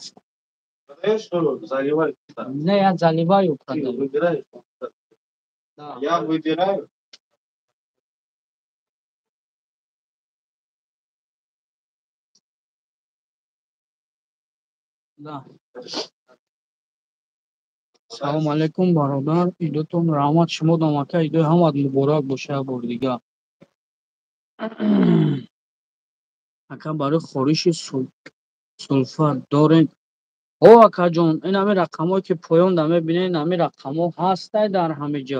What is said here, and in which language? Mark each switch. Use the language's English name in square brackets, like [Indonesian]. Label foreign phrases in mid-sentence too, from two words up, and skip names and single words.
[Russian] Продаешь, что ли? Заливай. Не, я заливаю, продаю. Выбираешь? Да. Я выбираю. Да. [Tajik] Салом алейкум, бародар. Идотон раҳмат шумо дом ака. Идои ҳамат муборак боша як бори дига. Ака барои хориши сулфат дорем. О акаҷон, ин ҳами рақамҳое ки поёнда мебинед, ҳами рақамҳо ҳастай дар ҳама ҷо.